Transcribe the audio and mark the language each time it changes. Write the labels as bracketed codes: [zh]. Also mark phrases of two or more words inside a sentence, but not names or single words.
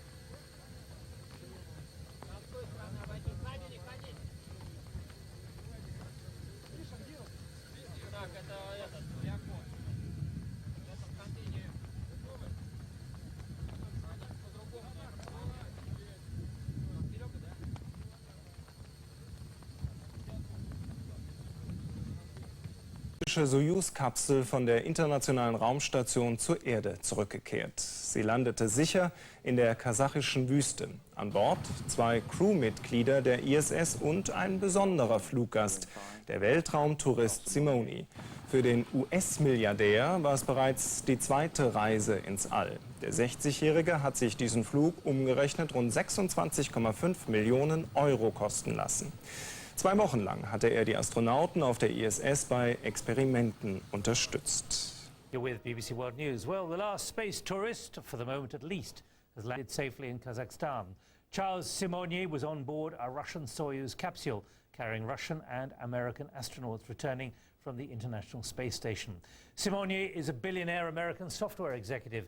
[ru] Там с той стороны обойди, сзади не ходи! Так, это этот, реактор. В этом контейнере. По-другому. Вперед, да? [de] Soyuz-Kapsel von der Internationalen Raumstation zur Erde zurückgekehrt. Sie landete sicher in der kasachischen Wüste. An Bord 2 Crewmitglieder der ISS und ein besonderer Fluggast, der Weltraumtourist Simony. Für den US-Milliardär war es bereits die zweite Reise ins All. Der 60-Jährige hat sich diesen Flug umgerechnet rund 26,5 Millionen Euro kosten lassen. 2 Wochen lang hatte er die Astronauten auf der ISS bei Experimenten unterstützt. [en] You're with BBC World News. Well, the last space tourist, for the moment at least, has landed safely in Kazakhstan. Charles Simonyi was on board a Russian Soyuz capsule carrying Russian and American astronauts returning from the International Space Station. Simonyi is a billionaire American software executive.